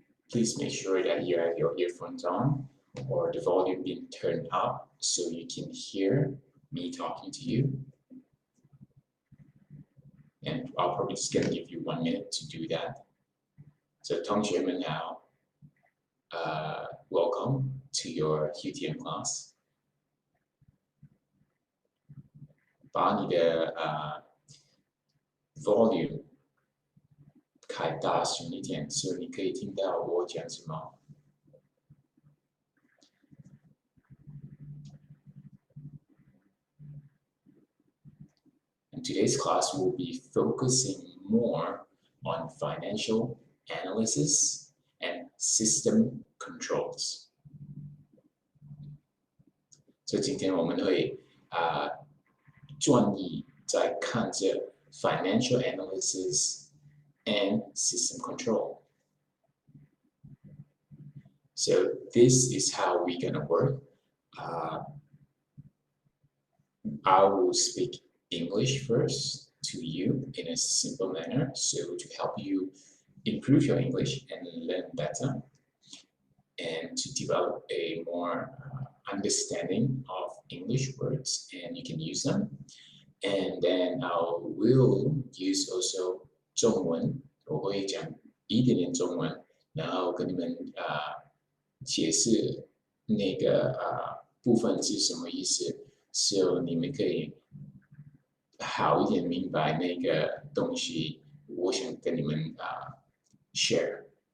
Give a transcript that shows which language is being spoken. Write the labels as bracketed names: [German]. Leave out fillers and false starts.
[English] Please make sure that you have your earphones on or the volume being turned up so you can hear me talking to you. And I'll probably just gonna give you 1 minute to do that. So [Chinese] 同学们好, [English] welcome to your UTM class. [Chinese] 把你的volume 开大声一点，所以你可以听到我讲什么。 [English] In today's class, we'll be focusing more on financial analysis and system controls. [Chinese] 所以今天我们会专一在看这 [English] financial analysis and system control. So this is how we're gonna work. I will speak English first to you in a simple manner, so to help you improve your English and learn better, and to develop a more understanding of English words, and you can use them. And then I will use also [Chinese] 中文，我会讲一点点中文，然后跟你们解释那个部分是什么意思， so 你们可以好一点明白那个东西，我想跟你们share。